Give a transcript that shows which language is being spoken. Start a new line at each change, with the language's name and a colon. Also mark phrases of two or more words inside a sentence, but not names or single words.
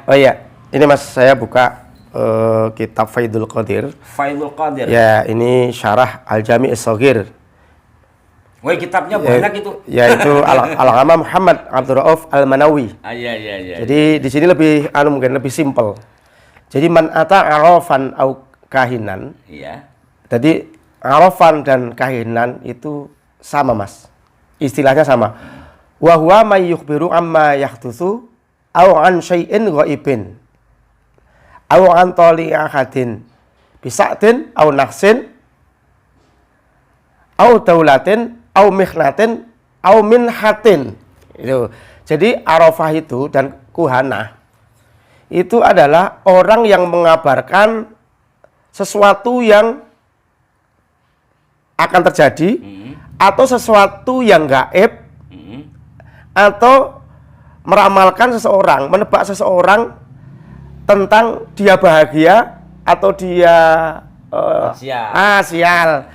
Indonesian: Oh iya, ini Mas, saya buka kitab Faidul Qadir. Faidul Qadir. Ya, ini syarah Al-Jami' As-Shaghir. Woi, kitabnya banyak itu. Ya, itu Al-Alama Muhammad Abdul Rauf Al-Manawi. Iya. Jadi di sini lebih mungkin lebih simpel. Jadi
Arabic: من أتى عرافا أو كاهنا.
Indonesian: Iya. Jadi arafan dan kahinan itu sama, Mas. Istilahnya sama.
Arabic: وهو من يخبر عما يحدث أو عن شيء غائب. أو عن طالع أحد بسعد أو نحس أو دولة أو محنة أو منحة.
Indonesian: Itu. Jadi arafah itu dan kuhanah itu adalah orang yang mengabarkan sesuatu yang akan terjadi atau sesuatu yang gaib atau meramalkan seseorang, menebak seseorang tentang dia bahagia atau dia sial.